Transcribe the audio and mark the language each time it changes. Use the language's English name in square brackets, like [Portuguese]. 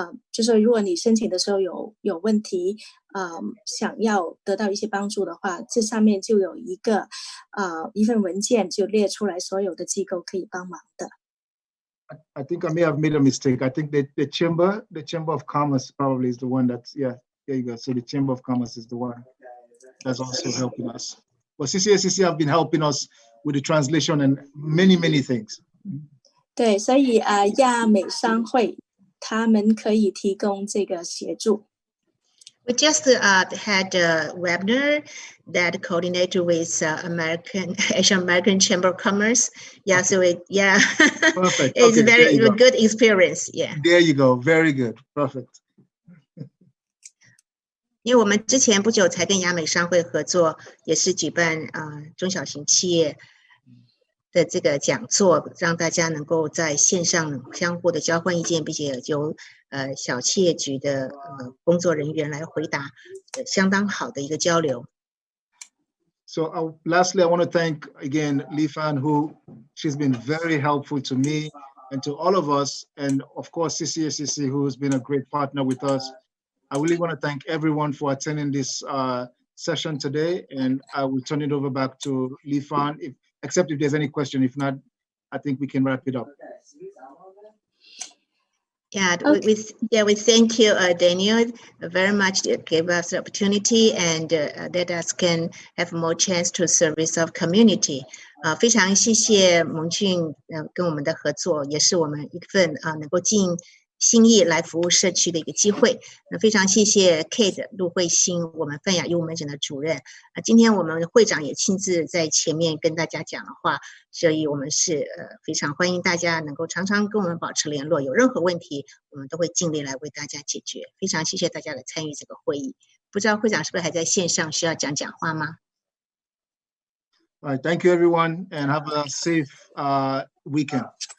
[Chinese] 就是如果你申请的时候有问题，想要得到一些帮助的话，这上面就有一份文件就列出来所有的机构可以帮忙的。 [English] I think I may have made a mistake. I think the Chamber of Commerce probably is the one that's, yeah, there you go. So the Chamber of Commerce is the one that's also helping us. But CCACC have been helping us with the translation and many, many things. [Chinese] 对，所以亚美商会他们可以提供这个协助。 [English] We just had a webinar that coordinated with Asian American Chamber of Commerce. Yeah, so Perfect. It's Okay, very good experience. Yeah. There you go. Very good. Perfect. [Chinese] 因为我们之前不久才跟亚美商会合作，也是举办中小型企业的这个讲座，让大家能够在线上相互的交换意见，并且由小企业局的工作人员来回答，相当好的一个交流。 [English] So lastly, I want to thank again Li Fan, she's been very helpful to me and to all of us, and of course CCACC, who has been a great partner with us. I really want to thank everyone for attending this session today, and I will turn it over back to Li Fan, except if there's any question. If not, I think we can wrap it up. Yeah, Okay. we thank you, Daniel, very much to give us the opportunity and let us can have more chance to service of community. [Chinese] 非常谢谢蒙俊跟我们的合作，也是我们一份能够尽心意来服务社区的一个机会。那非常谢谢 Kate 陆慧欣，我们泛亚医务门诊的主任。今天我们会长也亲自在前面跟大家讲的话，所以我们是非常欢迎大家能够常常跟我们保持联络，有任何问题我们都会尽力来为大家解决。非常谢谢大家来参与这个会议。不知道会长是不是还在线上，需要讲话吗？ [English] All right, thank you everyone and have a safe weekend.